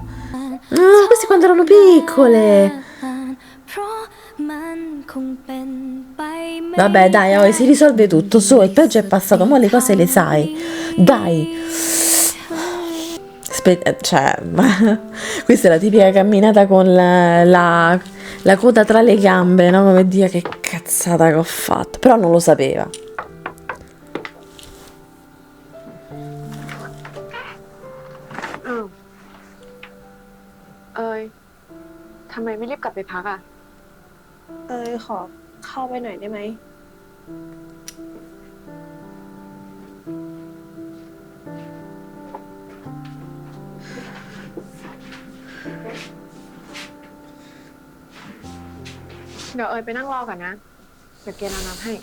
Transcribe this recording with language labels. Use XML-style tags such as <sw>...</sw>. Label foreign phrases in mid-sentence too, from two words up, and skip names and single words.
<it>Ah, queste quando erano piccole. Vabbè, dai, oh, si risolve tutto. Su, il peggio è passato, mo le cose le sai. Dai. Cioè, questa è la tipica camminata con la coda tra le gambe, no? Come dire, che cazzata che ho fatto. Però non lo sapeva.</it> <th>อ้าวเอยทำไมไม่รีบกลับไปพักอ่ะ เอยขอเข้าไปหน่อยได้ไหม เดี๋ยวเอยไปนั่งรอก่อนนะ เดี๋ยวเกณฑ์เอาน้ำให้</th>